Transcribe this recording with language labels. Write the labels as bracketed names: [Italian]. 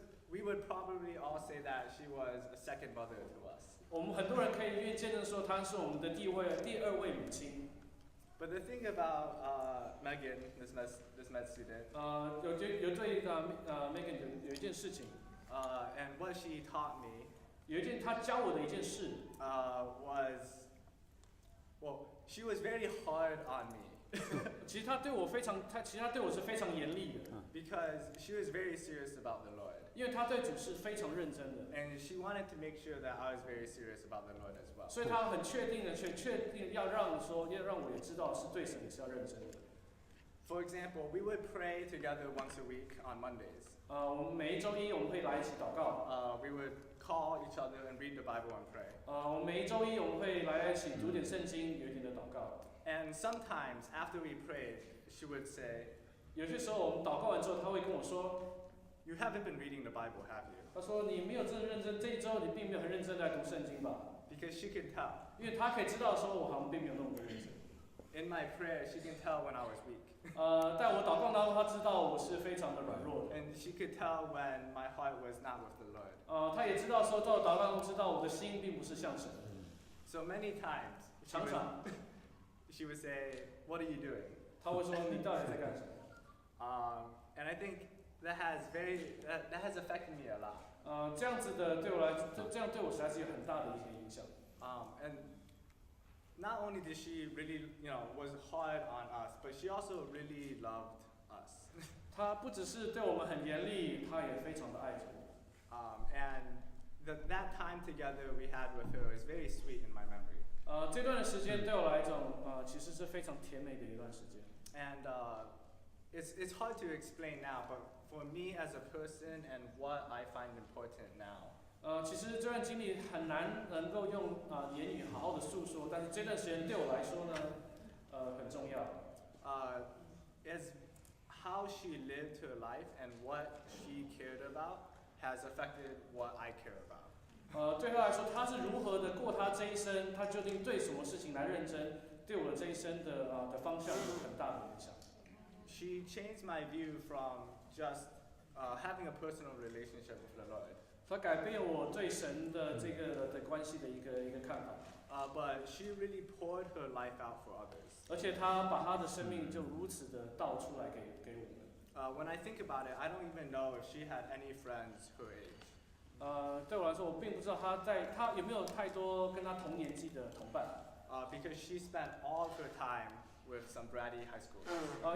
[English] We would probably all say that she was a second mother to us. [Chinese] 我们很多人可以愿意见证说，她是我们的第2位母亲。 [English] But the thing about Megan, this med student, [Chinese] 有对Megan 有一件事情， [English] and what she taught me, [Chinese] 她教我的一件事， [English] was, well, she was very hard on me. [Chinese] 其实她对我是非常严厉的， [English] Because she was very serious about the Lord. [Chinese] 因为她对主是非常认真的， [English] And she wanted to make sure that I was very serious about the Lord as well. [Chinese] 所以她很确定要让我也知道是对神也是要认真的。 [English] For example, we would pray together once a week on Mondays. [Chinese] 我们每一周一我们会来一起祷告。 [English] We would call each other and read the Bible and pray. [Chinese] 我们每一周一我们会来一起读点圣经，有一点的祷告。 [English] And sometimes after we prayed, she would say, [Chinese] 有些时候我们祷告完之后，她会跟我说， [English] "You haven't been reading the Bible, have you?" [Chinese] 她说你没有真的认真，这一周你并没有很认真在读圣经吧？ [English] Because she could tell. [Chinese] 因为她可以知道说我好像并没有那么的认真。 [English] In my prayer, she can tell when I was weak. [Chinese] 在我祷告当中，她知道我是非常的软弱的。 [English] And she could tell when my heart was not with the Lord. [Chinese] 她也知道说，在我祷告中知道我的心并不是向神。 [English] So many times, [Chinese] 常常 [English] she would say, "What are you doing?" [Chinese] 她会说你到底在干什么？ [English] And I think that has affected me a lot. [Chinese] 这样子的对我来，这样对我实在是有很大的一些影响。 [English] And not only did she really, was hard on us, but she also really loved us. [Chinese] 他不只是对我们很严厉，他也非常的爱着我。 [English] And that time together we had with her is very sweet in my memory. [Chinese] 这段的时间对我来讲，其实是非常甜美的一段时间。 [English] And it's hard to explain now, but for me as a person and what I find important now. [Chinese] 其实这段经历很难能够用言语好好的诉说，但是这段时间对我来说呢，很重要。 [English] Is how she lived her life and what she cared about has affected what I care about. [Chinese] 对他来说，他是如何的过他这一生，他究竟对什么事情来认真，对我的这一生的方向有很大的影响。 [English] She changed my view from just having a personal relationship with the Lord. [Chinese] 他改变我对神的这个的关系的一个看法。 [English] But she really poured her life out for others. [Chinese] 而且他把他的生命就如此的倒出来给我们。 [English] When I think about it, I don't even know if she had any friends her age. [Chinese] 对我来说，我并不知道他有没有太多跟他同年纪的同伴。 [English] Because she spent all of her time with some bratty high schoolers.